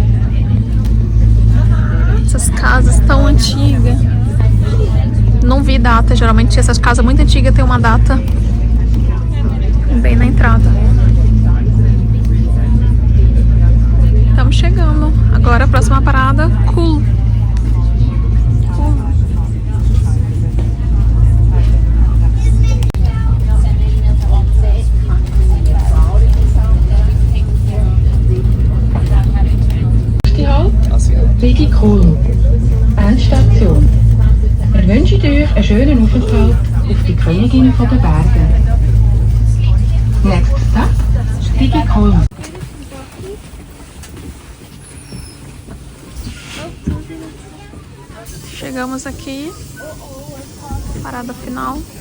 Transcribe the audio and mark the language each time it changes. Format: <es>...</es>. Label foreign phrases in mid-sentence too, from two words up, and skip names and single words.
<pt>Essas casas tão antigas. Não vi data, geralmente essas casas muito antigas tem uma data bem na entrada. Estamos chegando. Agora a próxima parada,</pt> <de>Kulm. Rigi Kulm. Endstation. Wir wünschen euch einen schönen Aufenthalt auf die Königin von den Bergen.</de> <en>Next stop, Rigi Kulm.</en> <pt>Chegamos aqui. Parada final.</pt>